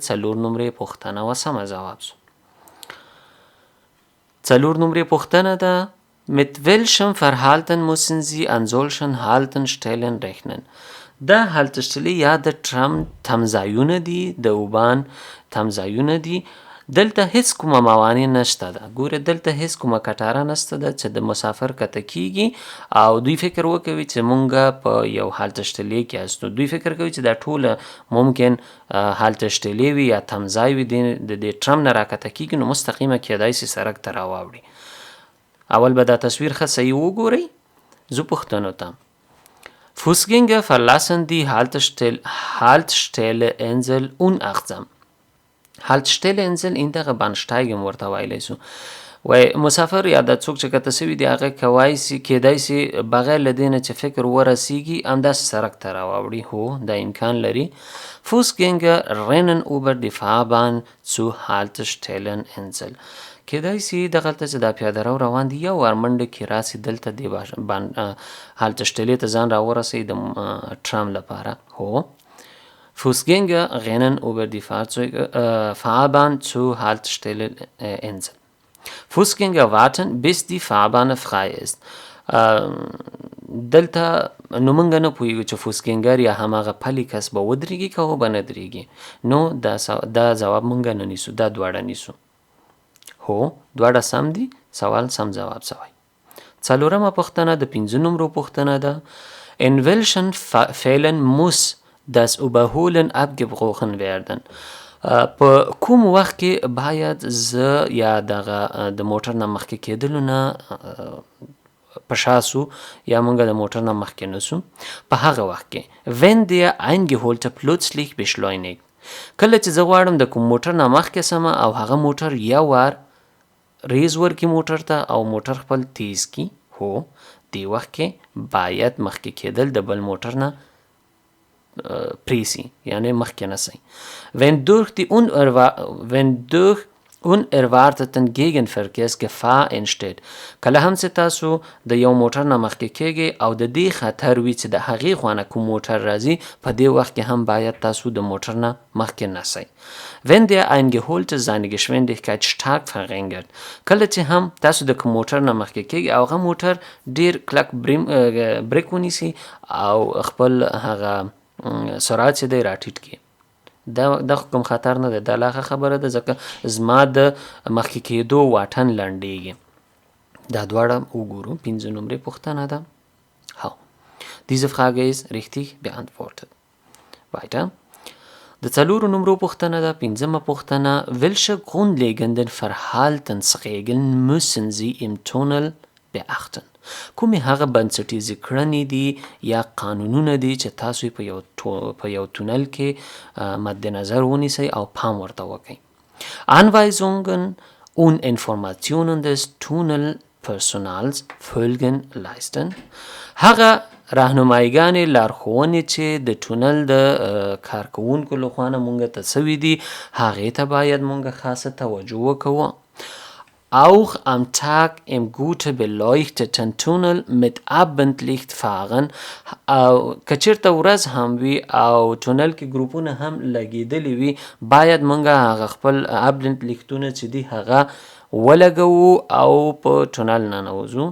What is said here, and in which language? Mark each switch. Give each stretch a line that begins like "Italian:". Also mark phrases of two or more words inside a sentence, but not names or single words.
Pashto: 4 نمره پوښتنه و سمه جواب شو. 4 نمره پوښتنه ده.
German: Mit welchem Verhalten müssen Sie an solchen Haltestellen rechnen?
Pashto: دا هلتشتلې یا د ټرام تمځایونه دي، د اوبان تمځایونه دي. دلته هیڅ کومه موانع نشته ده. ګوره دلته هیڅ کومه کټاره نشته ده چې د مسافر کته کیږي او دوی فکر وکوي چې مونږه په یو هلتشتلې کې استو. دوی فکر کوي چې دا ټوله ممکن هلتشتلې وي یا تمځای وي د دې ټرام نه راکته کیږي نو مستقیمه کیدای سي سړک ته راواوړي. اول به دا تصویر ښه صحیح وګورئ. زه پوښتنو ته.
German: Fußgänger verlassen die Haltestelle Insel unachtsam. Haltestelle Insel
Pashto: این دغه بانشتایګم ورته ویلی سو. وای مسافر یا د څوک چې کته سوي دی هغه کیدای سي بغیر له دې نه چې فکر ورسیږي همداسې سړک ته راواوړي. هو دا امکان لري.
German: Fußgänger rennen über die Fahrbahn zu Haltestellen Insel.
Pashto: کیدای سي دغلته چې دا پیاده رو روان دي یو ور منډه کې راسي دلته دې هالتشتلې ته ځان راورسوي د ټرام لپاره. هو.
German: Fußgänger rennen über die Fahrbahn zur Haltestelle Insel. Fußgänger warten, bis die Fahrbahn frei ist.
Pashto: دلته نو مونږ نه پوهیږو چې فوسګنګر یا هماغه پلی کس به ودرېږي که به نه درېږي. نو دا جواب مونږ نه نیسو، دا دواړه نیسو. هو دواړه سم دي. سوال سم جواب سوی. 4مه پوښتنه د 5 نمرو پوښتنه ده.
German: In welchen Fällen muss das Überholen abgebrochen werden.
Pashto: په کوم وخت کې باید زه یا دغه د موټر نه مخکې کېدلو نه په شا سو یا مونږ د موټر نه مخکې نسو په هغه وخت کې
German: wenn der Eingeholte plötzlich beschleunigt.
Pashto: کله چې زه غواړم د کوم موټر نه مخکې سم او هغه موټر یو وار ریز ورکي موټر ته او موټر خپل تیز کی هو دی وخت کې باید مخکې کېدل د بل موټر نه پریسی یعنی مخکې نسی.
German: wenn durch unerwarteten Gegenverkehrsgefahr entsteht.
Pashto: کله هم چې تاسو د یو موټر نه مخکې کېږئ او د دې خطر وي چې د هغې خوا نه کوم موټر راځي په دې وخت کې هم باید تاسو د موټر نه مخکې نسی.
German: wenn der Eingeholte seine Geschwindigkeit stark verringert.
Pashto: کله چې هم تاسو د کوم موټر نه مخکې کېږئ او هغه موټر ډیر کلک بریک ونیسي او خپل هغه سرعت چې دی راټیټ کړي. دا کوم خطر نه دی، دا لا خبره ده ځکه زما د مخکې کېدو واټن لنډیږي. دا دواړه وګورو. 5 نمرې پوښتنه ده.
German: هو diese Frage ist richtig beantwortet. Weiter.
Pashto: د 4 نمرو پوښتنه ده. 5مه پوښتنه
German: welche grundlegenden Verhaltensregeln müssen Sie im Tunnel beachten.
Pashto: کومې هغه بنسټیزې کړنې دي یا قانونونه دي چې تاسو په یو تونل کې مد نظر ونیسئ او پام ورته وکئ.
German: Anweisungen und Informationen des Tunnelpersonals Folgen leisten.
Pashto: هغه راهنمایګانې لارښوونې چې د ټونل د کارکوونکو لخوا نه مونږ ته سوي دي هغې ته باید مونږ خاصه توجه وکوو.
German: Auch am Tag im gut beleuchteten Tunnel mit Abendlicht fahren.
Pashto: که چېرته ورځ هم وي او ټونل کې ګروپونه هم لګېدلي وي باید مونږ هغه خپل ابلنت لیختونه چې دي هغه ولګوو او په ټونل ننوځو.